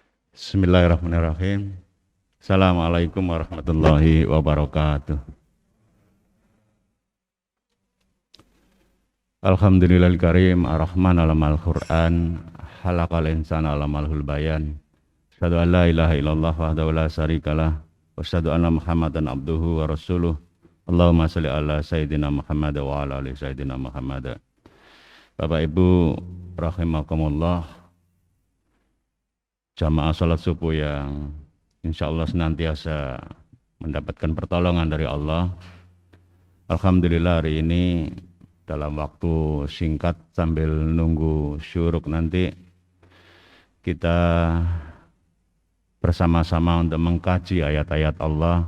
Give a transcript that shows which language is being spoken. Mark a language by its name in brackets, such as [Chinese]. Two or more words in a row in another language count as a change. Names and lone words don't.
[Arabic] بسم الله الرحمن الرحيم. السلام عليكم ورحمة الله وبركاته. الحمد لله الكريم الرحمن علم القرآن خلق الإنسان علمه البيان. أشهد أن لا إله إلا الله وحده لا شريك له وأشهد أن محمدا عبده ورسوله. اللهم صل على سيدنا محمد وعلى آل سيدنا محمد. [Indonesian] Bapak Ibu rahimakumullah, jamaah salat subuh yang [Arabic] إن شاء الله [Indonesian] senantiasa mendapatkan pertolongan dari Allah. Alhamdulillah hari ini dalam waktu singkat sambil nunggu syuruk nanti kita bersama-sama untuk mengkaji ayat-ayat Allah.